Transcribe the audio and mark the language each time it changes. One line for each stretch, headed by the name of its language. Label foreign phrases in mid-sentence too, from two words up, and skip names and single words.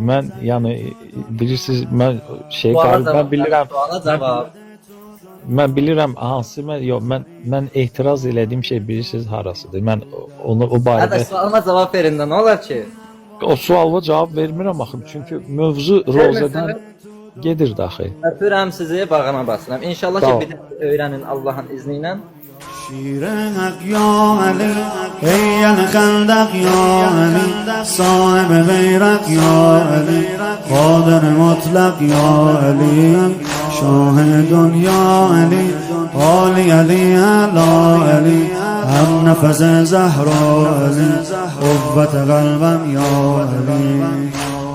Azerbaijani: Mən yəni bilirsiniz, mən mən bilirəm hansı mən etiraz elədiyim şey bilirsiniz harasıdır. Mən onu o barədə sualıma cavab verin də, nə olar ki? O suala cavab vermirəm axı, çünki mövzu rozədən gedir daxı. Öpürəm sizi, bağına basıram. İnşallah ki bir də öyrənin Allahın izni ilə.
Arabic: شیرنک یا علی ای الخندق یا علی صاحب بیرق یا علی قادر مطلق یا علی شاه دنیا علی عالی علی علا علی هم نفس زهرا علی قوت قلبم یا علی